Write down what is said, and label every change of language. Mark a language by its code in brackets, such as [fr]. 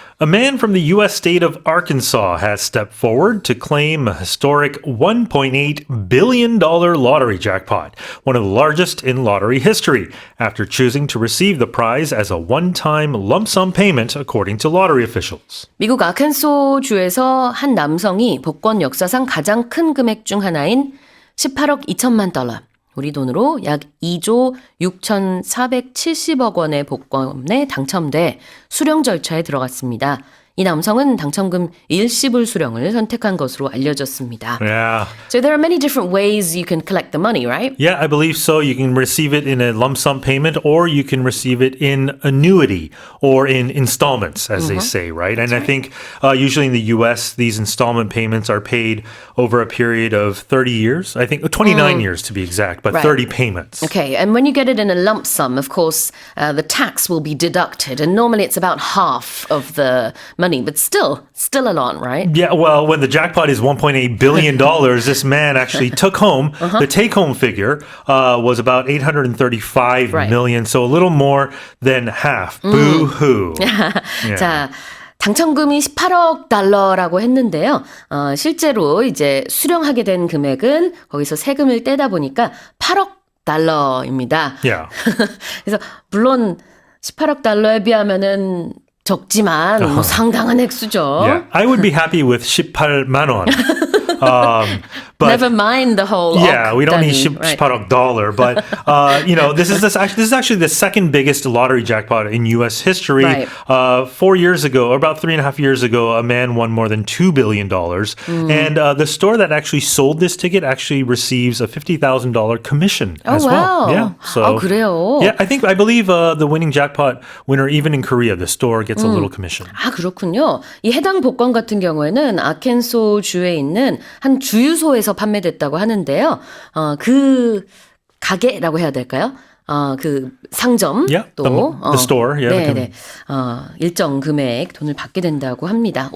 [en] A man from the U.S. state of Arkansas has stepped forward to claim a historic $1.8 billion lottery jackpot, one of the largest in lottery history, after choosing to receive the prize as a one-time lump sum payment, according to lottery officials. [ko] 미국 아켄소주에서 한 남성이 복권 역사상 가장 큰 금액 중 하나인 18억 2천만 달러, 우리 돈으로 약 2조 6,470억 원의 복권에 당첨돼 수령 절차에 들어갔습니다. 이 남성은 당첨금 일시불 수령을 선택한 것으로 알려졌습니다. [en] Yeah. So there are many different ways you can collect the money, right? Yeah, I believe so. You can receive it in a lump sum payment, or you can receive it in annuity or in installments, as they say, right? And I think usually in the U.S., these installment payments are paid over a period of 30 years. I think 29 years to be exact, but Right. 30 payments. Okay, and when you get it in a lump sum, of course, the tax will be deducted, and normally it's about half of the money, but still a lot, right? Yeah, well, when the jackpot is $1.8 billion, this man actually took home, the take-home figure was about $835 Right. million, so a little more than half. Boo-hoo. [ko] 자, 당첨금이 18억 달러라고 했는데요. 실제로 이제 수령하게 된 금액은 거기서 세금을 떼다 보니까 8억 달러입니다. [en] Yeah. [ko] 그래서 물론 18억 달러에 비하면은 적지만 뭐 상당한 액수죠. [en] Yeah, I would be happy with 18만 원. But Never mind the whole yeah, we don't need [ko] 단위, right. [en] 18억 dollar, but this is actually the second biggest lottery jackpot in U.S. history. Right. 4 years ago, or about 3.5 years ago, a man won more than $2 billion, and the store that actually sold this ticket actually receives a $50,000 commission as wow. well. Yeah, so [ko] 그래요? [en] yeah, I believe the winning jackpot winner, even in Korea, the store gets a little commission. [ko] 아, 그렇군요. 이 해당 복권 같은 경우에는 아켄소주에 있는 한 주유소에서 판매됐다고 하는데요. 그 가게라고 해야 될까요? 그 상점 [en] Yeah, [ko] 또 [en] the store, yeah, [ko] 네, 네. 일정 금액 돈을 받게 된다고 합니다.